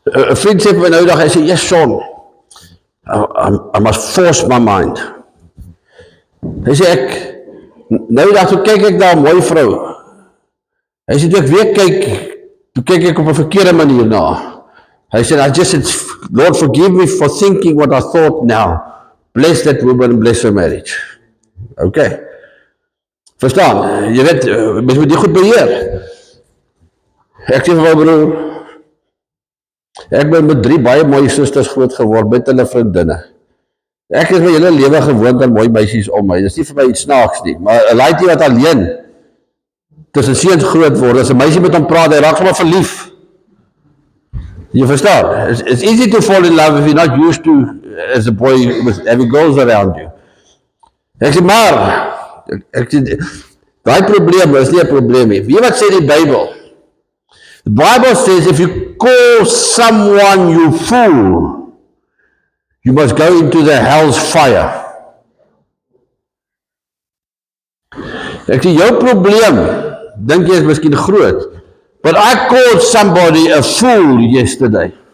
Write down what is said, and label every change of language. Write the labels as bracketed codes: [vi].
[af] 'n vriend sê vir my nou dag, hy sê, [en] yes, son, I must force my mind. [af] Hy sê, nou dag, toe kyk ek daar 'n mooi vrou. Hy sê, toe ek weer kyk, toe kyk ek op 'n verkeerde manier na. Hy sê, [en] I just said, Lord, forgive me for thinking what I thought now. Bless that woman and bless her marriage. Okay. [af] Verstaan, jy weet, mens moet die goed beheer. Ek sê vir my broer, ek ben met 3 baie mooie susters groot geword, met hulle vriendinne. Ek is my hele lewe gewoond aan mooi meisies om my, dit is nie vir my iets snaaks nie, maar 'n laaitjie wat alleen tussen seuns groot word, as 'n meisie met hom praat, hy raak sommer verlief. Jy verstaan, [en] it's easy to fall in love if you're not used to as a boy with having girls around you. [af] Ek sê, maar, daai probleem is nie 'n probleem nie. Weet jy wat sê die Bybel? [en] The Bible says if you call someone you fool, you must go into the hell's fire. [af] Ek sê, jou probleem, dink jy is miskien groot, [en] but I called somebody a fool yesterday.